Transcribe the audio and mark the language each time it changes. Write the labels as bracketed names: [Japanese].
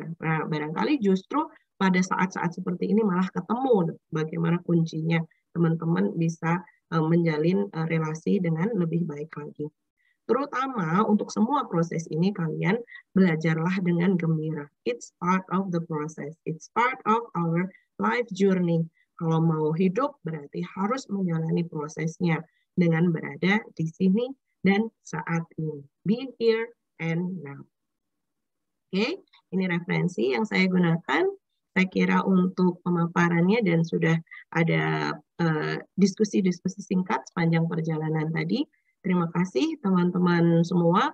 [Indonesian] Nah, barangkali justru pada saat-saat seperti ini malah ketemu bagaimana kuncinya teman-teman bisa menjalin relasi dengan lebih baik lagi. Terutama untuk semua proses ini kalian belajarlah dengan gembira. [English] It's part of the process. It's part of our life journey. [Indonesian] Kalau mau hidup berarti harus menjalani prosesnya dengan berada di sini dan saat ini. [English] Be here and now. [Indonesian] Oke, ini referensi yang saya gunakan. Saya kira untuk pemaparannya dan sudah ada diskusi-diskusi singkat sepanjang perjalanan tadi. Terima kasih teman-teman semua.